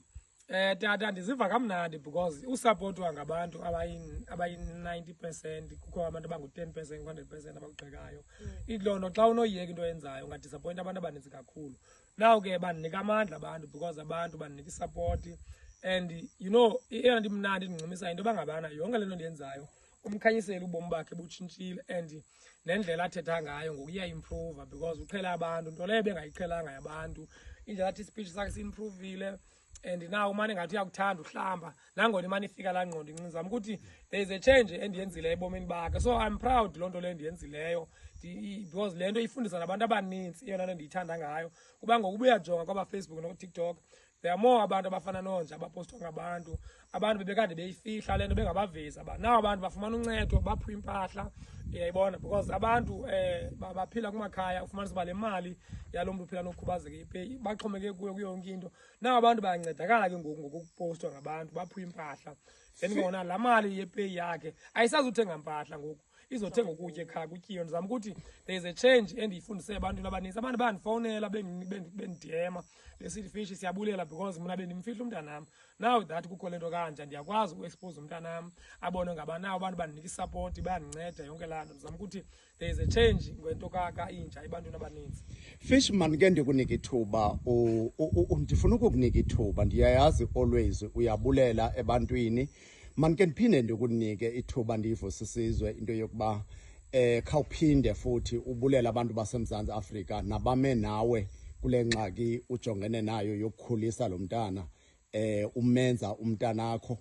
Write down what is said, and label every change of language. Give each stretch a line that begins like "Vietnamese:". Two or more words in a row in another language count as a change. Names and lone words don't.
Xhosa: Tata ndiziva kamnandi because usupportwa ngabantu abayi-90%, kukho abantu abangu-10%, 100% abakugxekayo. Idlono xa unoyeka into oyenzayo ungadisappoint abantu abaninzi kakhulu. Now ke bandinika amandla abantu because abantu bandinika isupport
English: and you know
Xhosa: eyona nto imnandi endincumisayo into bangabana yonke le nto ndiyenzayo uMkhanyiseli ubomi bakhe butshintshile and nendlela athetha ngayo ngoku iya-improve because uqhela abantu nto leyo bengayiqhelanga yabantu indlela athi ispeech sakhe si-improvile.
English: And now
Xhosa: umane ngathi uyakuthanda uhlamba nangona imane ifika laa ngqondo incizama ukuthi
English: there is a change
Xhosa: endiyenzileyo ebomini bakhe.
English: So I'm proud
Xhosa: loo nto leyo ndiyenzileyo because le nto ifundisa nabantu abaninzi iyona nto ndiyithanda ngayo kuba ngoku ubuyajonga kwabaFacebook nokuTikTok
English: there are more
Xhosa: abantu abafana nonje abapostwa ngabantu abantu bebekade beyifihla le nto bengabavezi nawo abantu bafumana uncedo baphiwa impahla uyayibona because abantu baphila kumakhaya ufumanisa uba le mali yalo mntu uphila nokukhubazeka ipeyi baxhomeke kuyo yonke into nawo abantu bayancedakala ke ngoku ngokupostwa ngabantu baphiwa impahla then ngona laa mali yepeyi yakhe ayisazuthenga mpahla ngoku izothenga ukutya ekhaya kutyiwe. Ndizama ukuthi
English: there is a change
Xhosa: endiyifundise ebantwini abaninzi. Abantu bandifowunela bendidema besithi fish siyabulela because mna bendimfihla umntanam.
English: Now that
Xhosa: kukho le nto kanje ndiyakwazi uexpose umntanam abone ngaba nawo abantu bandinika isupport bayandinceda yonke laa nto. Ndizama ukuthi
English: there is a change
Xhosa: ngento inja ebantwini abaninzi. Fish man ke ndikunika ithuba ndifuna ukukunika ithuba ndiyayazi always uyabulela ebantwini. Man ke ndiphinde ndikunike ithuba ndiyivusisizwe into yokuba khawuphinde futhi ubulela abantu baseMzantsi Afrika nabame nawe kule ngxaki ujongene nayo yokukhulisa lo mntana umenza umntanakho.